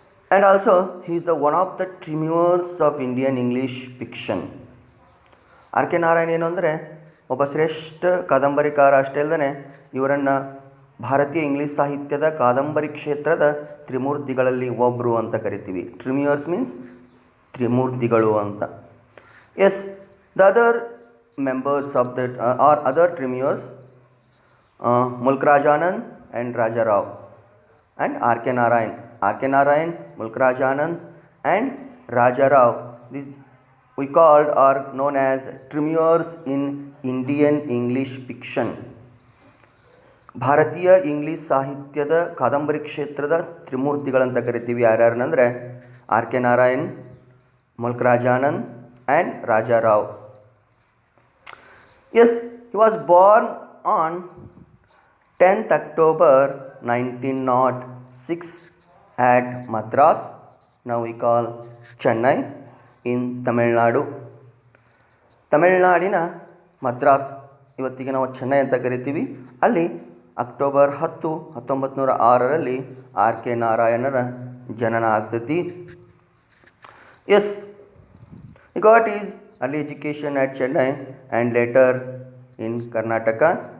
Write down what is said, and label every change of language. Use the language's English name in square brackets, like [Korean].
[English] And also he is the one of the triumvirs of Indian English fiction. [Kannada] R K Narayan ಏನು ಅಂದರೆ ಒಬ್ಬ ಶ್ರೇಷ್ಠ ಕಾದಂಬರಿಕಾರ ಅಷ್ಟೇ ಅಲ್ಲದೆ ಇವರನ್ನು ಭಾರತೀಯ ಇಂಗ್ಲೀಷ್ ಸಾಹಿತ್ಯದ ಕಾದಂಬರಿ ಕ್ಷೇತ್ರದ ತ್ರಿಮೂರ್ತಿಗಳಲ್ಲಿ ಒಬ್ಬರು ಅಂತ ಕರಿತೀವಿ. [English] triumvirs means [Kannada] ತ್ರಿಮೂರ್ತಿಗಳು ಅಂತ. [English] Yes, the other members of that or other tremures, Mulk Rajanand and Raja Rao and R.K. Narayan. R.K. Narayan, Mulk Rajanand and Raja Rao, these we called or known as tremures in Indian English fiction. [Kannada] ಭಾರತೀಯ English ಸಾಹಿತ್ಯದ ಕಾದಂಬರಿ ಕ್ಷೇತ್ರದ ತ್ರಿಮೂರ್ತಿಗಳಂತ ಕರಿತೀವಿ. ಯಾರ್ಯಾರನಂದರೆ R K Narayan, milk Rajanand and Raja Rao. [English] Yes, he was born on 10th October 1906 at Madras, now we call Chennai, in Tamil Nadu. [Kannada] ತಮಿಳುನಾಡಿನ ಮದ್ರಾಸ್, ಇವತ್ತಿಗೆ ನಾವು ಚೆನ್ನೈ ಅಂತ ಕರಿತೀವಿ. ಅಲ್ಲಿ ಅಕ್ಟೋಬರ್ 10, 1906ರಲ್ಲಿ ಆರ್ ಕೆ ನಾರಾಯಣರ ಜನನ ಆಗ್ತೈತಿ. [English] Yes, he got his early education at Chennai and later in Karnataka.